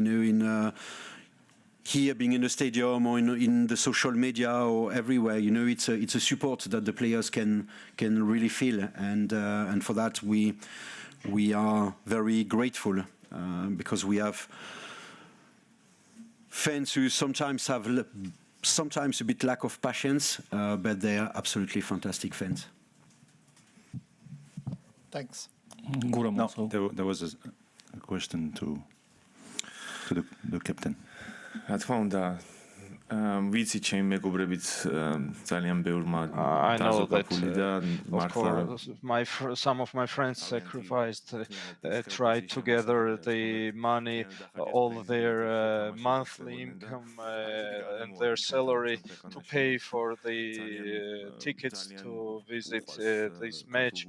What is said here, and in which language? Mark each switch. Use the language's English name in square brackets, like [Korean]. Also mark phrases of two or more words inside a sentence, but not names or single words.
[English] here being in the stadium or in the social media or everywhere, it's a support that the players can really feel, and for that we are very grateful, because we have fans who sometimes have a bit lack of patience, but they are absolutely fantastic fans. Thanks. Guram No, also. there was a question to the captain. [Georgian] თქმა უნდა ვიცი ჩემი მეგობრებიც ძალიან ბევრმა [English] I know that, [Georgian] დაზოგაფული და [English] of course, some of my friends sacrificed, tried to gather the money, all their monthly income and their salary to pay for the tickets to visit this match.